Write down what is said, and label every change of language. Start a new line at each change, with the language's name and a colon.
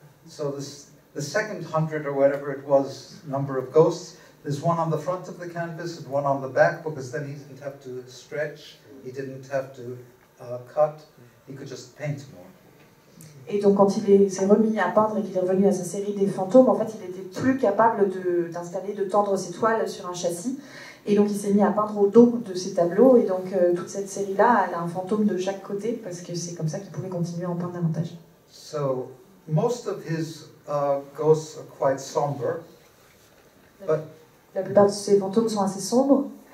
English: So the second 100 or whatever it was, number of ghosts, there's one on the front of the canvas and one on the back, because then he didn't have to stretch, he didn't have to cut, he could just paint more.
French: Et donc quand il s'est remis à peindre et qu'il est revenu à sa série des fantômes, en fait il était plus capable d'installer, de tendre ses toiles sur un châssis. Et donc il s'est mis à peindre au dos de ses tableaux. Et donc toute cette série-là, elle a un fantôme de chaque côté, parce que c'est comme ça qu'il pouvait continuer à en peindre davantage.
English: So most of his ghosts are quite somber. But
French: la plupart de ces fantômes sont assez sombres.